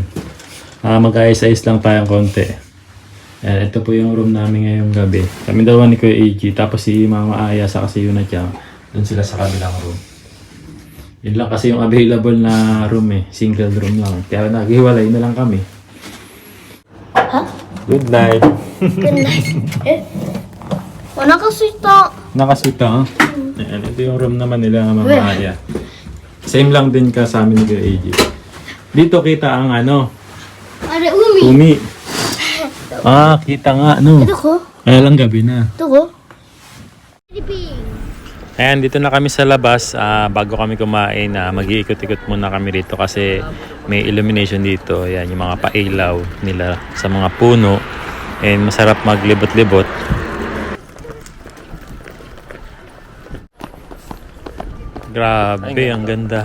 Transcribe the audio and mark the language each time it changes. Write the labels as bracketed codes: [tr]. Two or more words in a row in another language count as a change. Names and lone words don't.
[tl] Mag-ayos-ayos lang tayong konti. Ito po yung room namin ngayong gabi. Kami dalawa ni Kuya AG. Tapos si Mama Aya sa kasi yun na siya. Doon sila sa kabilang room. Yun lang kasi yung available na room eh. Single room lang. Kaya naghiwalay na lang kami. Ha? [en] Good night. Good night. [tl] O nakasuita. Nakasuta, ha? Ayan, ito yung room naman nila, Mama Aya. Same lang din ka sa amin ni Kuya AG. Dito kita ang ano? [ja] あれ、海。 Umi. [tl] Kita nga, no? [ja] どこ [tl] Kaya lang gabi na. [ja] どこフィリピン。 [tl] Ayan, dito na kami sa labas. Bago kami kumain, mag-iikot-ikot muna kami dito kasi may illumination dito. Ayan, yung mga pailaw nila sa mga puno. And masarap maglibot-libot. Grabe, ang ganda.